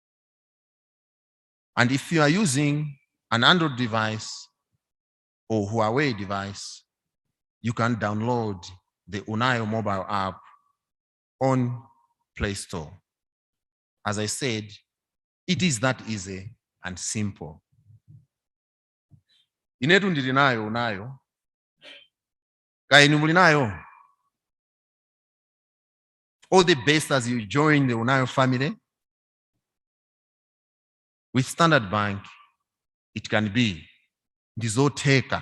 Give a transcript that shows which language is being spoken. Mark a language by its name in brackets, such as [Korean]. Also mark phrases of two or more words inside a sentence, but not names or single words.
[English] And if you are using an Android device or Huawei device, you can download the UNAYO mobile app on Play Store. As I said, it is that easy and simple. [Nyanja] Inetu ndili nayo UNAYO. Kainu muli nayo. [English] All the best as you join the UNAYO family. With Standard Bank, it can be Ndizoteka.